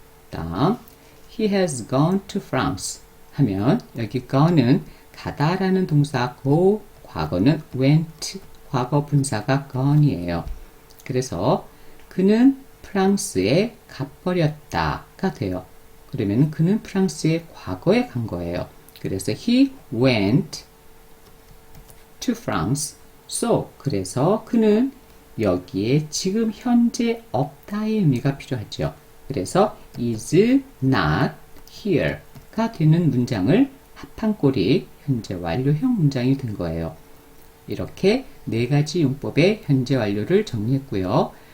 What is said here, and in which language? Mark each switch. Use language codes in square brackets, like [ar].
[ko] 다음, [en] he has gone to France [ko] 하면 여기 go는 가다라는 동사 go, 과거는 went, 과거 분사가 gone이에요. 그래서 그는 프랑스에 가버렸다가 돼요. 그러면 그는 프랑스에 과거에 간 거예요. 그래서 [en] he went to France. [ko] So, 그래서 그는 여기에 지금 현재 없다의 의미가 필요하죠. 그래서 [en] is not here [ko] 가 되는 문장을 합한 꼴이 현재 완료형 문장이 된 거예요. 이렇게 4가지 용법의 현재 완료를 정리했고요.